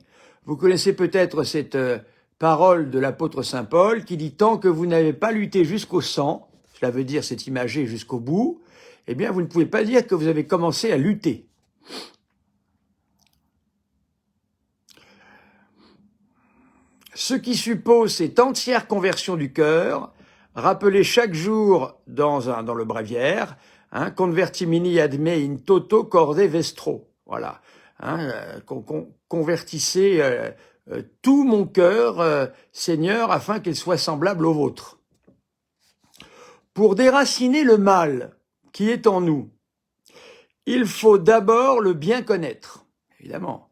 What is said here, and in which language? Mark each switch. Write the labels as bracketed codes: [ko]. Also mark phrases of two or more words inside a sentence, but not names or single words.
[fr] Vous connaissez peut-être cette parole de l'apôtre Saint Paul qui dit « Tant que vous n'avez pas lutté jusqu'au sang », cela veut dire, c'est imagé jusqu'au bout, eh bien vous ne pouvez pas dire que vous avez commencé à lutter. Ce qui suppose cette entière conversion du cœur, rappelée chaque jour dans le bréviaire, hein, [la] convertimini ad me in toto corde vestro. [fr] Voilà, hein, convertissez tout mon cœur, Seigneur, afin qu'il soit semblable au vôtre. Pour déraciner le mal qui est en nous, il faut d'abord le bien connaître, évidemment.